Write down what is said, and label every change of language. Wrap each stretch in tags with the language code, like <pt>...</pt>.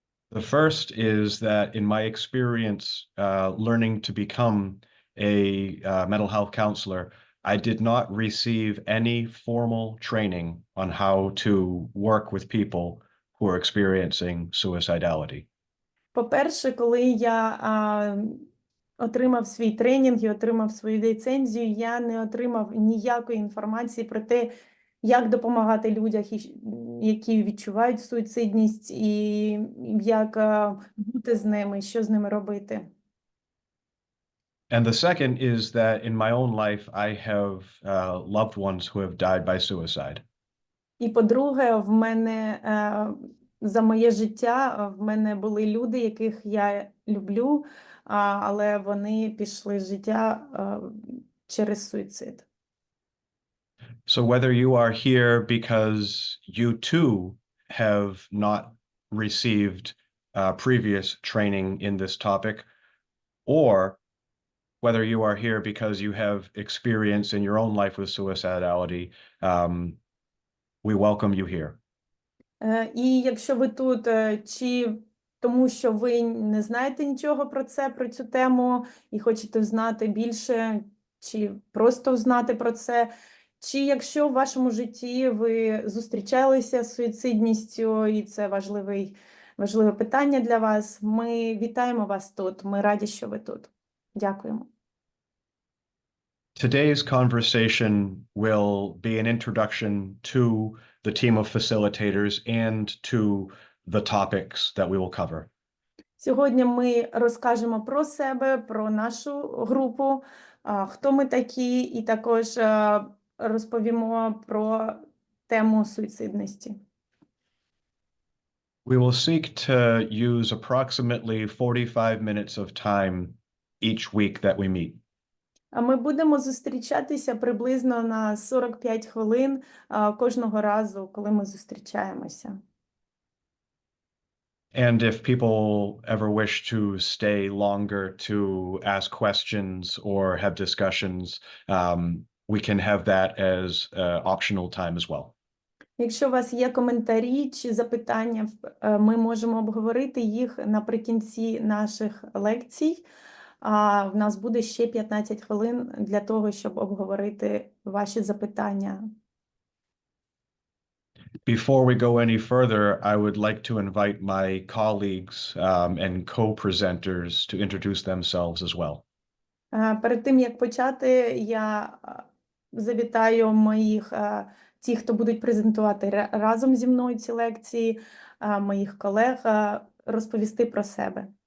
<en>The first is that in my experience learning to become a mental health counselor, I did not receive any formal training on how to work with people who are experiencing suicidality.</en> <uk>По-перше, коли я отримав свій тренінг і отримав свою ліцензію, я не отримав ніякої інформації про те, як допомагати людям, які відчувають суїцидність, і як бути з ними, що з ними робити.</uk> <en>And the second is that in my own life, I have loved ones who have died by suicide.</en> <uk>І по-друге, в мене за моє життя в мене були люди, яких я люблю, але вони пішли з життя через суїцид.</uk> <en>So whether you are here because you too have not received previous training in this topic, or whether you are here because you have experience in your own life with suicidality, we welcome you here.</en> <uk>І якщо ви тут, чи тому що ви не знаєте нічого про цю тему і хочете знати більше, чи просто знати про це, чи якщо в вашому житті ви зустрічалися з суїцидністю, і це важливе питання для вас, ми вітаємо вас тут, ми раді, що ви тут. Дякуємо.</uk> <en>Today's conversation will be an introduction to the team of facilitators and to the topics that we will cover.</en> <uk>Сьогодні ми розкажемо про себе, про нашу групу, хто ми такі, і також розповімо про тему суїцидності.</uk> <en>We will seek to use approximately 45 minutes of time each week that we meet.</en> <uk>А ми будемо зустрічатися приблизно на 45 хвилин кожного разу, коли ми зустрічаємося.</uk> <en>And if people ever wish to stay longer to ask questions or have discussions, we can have that as optional time as well.</en> <uk>Якщо у вас є коментарі чи запитання, ми можемо обговорити їх наприкінці наших лекцій. А в нас буде ще 15 хвилин для того, щоб обговорити ваші запитання.</uk> <en>Before we go any further, I would like to invite my colleagues and co-presenters to introduce themselves as well.</en> <uk>Перед тим, як почати, я завітаю моїх, ті, хто будуть презентувати разом зі мною ці лекції, моїх колег, розповісти про себе.</uk>